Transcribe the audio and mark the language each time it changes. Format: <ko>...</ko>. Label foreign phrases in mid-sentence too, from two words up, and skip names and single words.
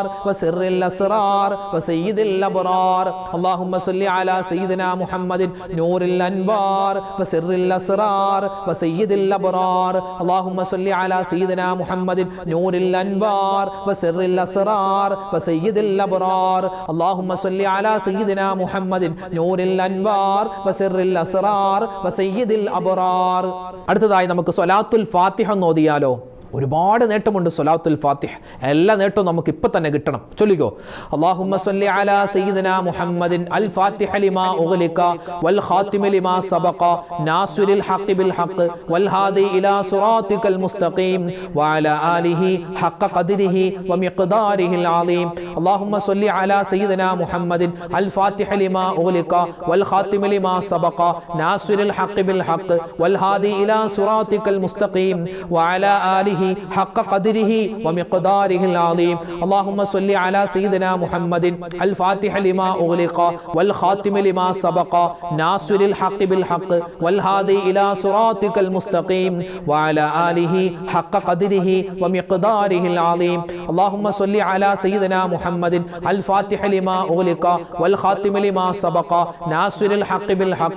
<ar>وسر الأسرار وسيد الأبرار اللهم صل على سيدنا محمد نور الأنوار وسر الأسرار وسيد الأبرار اللهم صل على سيدنا محمد نور الأنوار وسر الأسرار وسيد الأبرار اللهم صل على سيدنا محمد نور الأنوار وسر الأسرار وسيد الأبرار</ar> <ml>അടുത്തതായി നമുക്ക് സ്വലാത്തുൽ ഫാത്തിഹ ഓതിയാലോ ഒരുപാട് നേട്ടമുണ്ട് സ്വലാത്തുൽ ഫാത്തിഹ എല്ലാ നേട്ടവും നമുക്ക് ഇപ്പോ തന്നെ കിട്ടണം ചൊല്ലിക്കോ</ml> <ar>اللهم صل على سيدنا محمد الفاتح لما أغلق والخاتم لما سبق ناصر الحق بالحق والهادي إلى صراطك المستقيم وعلى آله حق قدره ومقداره العظيم اللهم صل على سيدنا محمد الفاتح لما أغلق والخاتم لما سبق ناصر الحق بالحق والهادي إلى صراطك المستقيم وعلى آله حق قدره ومقداره العظيم اللهم صل على سيدنا محمد الفاتح لما أغلق والخاتم لما سبق ناصر الحق بالحق والهادي إلى صراطك المستقيم وعلى آله حق قدره ومقداره العظيم اللهم صل على سيدنا محمد الفاتح لما أغلق والخاتم لما سبق ناصر الحق بالحق</ar>